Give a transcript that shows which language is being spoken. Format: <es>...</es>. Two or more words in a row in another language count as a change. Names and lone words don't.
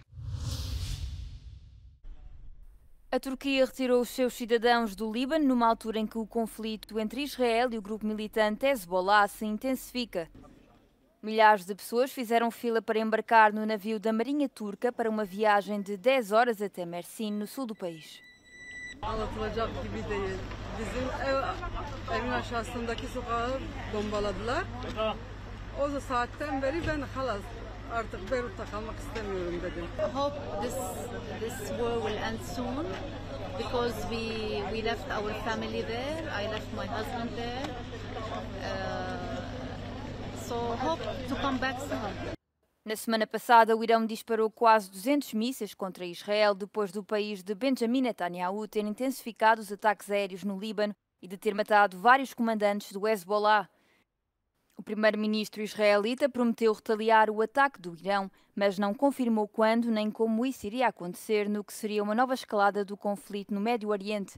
<pt>A Turquia retirou os seus cidadãos do Líbano numa altura em que o conflito entre Israel e o grupo militante Hezbollah se intensifica. Milhares de pessoas fizeram fila para embarcar no navio da Marinha Turca para uma viagem de 10 horas até Mersin, no sul do país.</pt> <tr>Anlatılacak gibi değil. Bizim evin aşağısındaki sokağı bombaladılar. O saatten beri ben halas artık Beyrut'ta kalmak istemiyorum dedim.</tr> <en>I hope this war will end soon because we left our family there. I left my husband there. So hope to come back soon.</en> <pt>Na semana passada, o Irão disparou quase 200 mísseis contra Israel depois do país de Benjamin Netanyahu ter intensificado os ataques aéreos no Líbano e de ter matado vários comandantes do Hezbollah. O primeiro-ministro israelita prometeu retaliar o ataque do Irão, mas não confirmou quando nem como isso iria acontecer, no que seria uma nova escalada do conflito no Médio Oriente.</pt>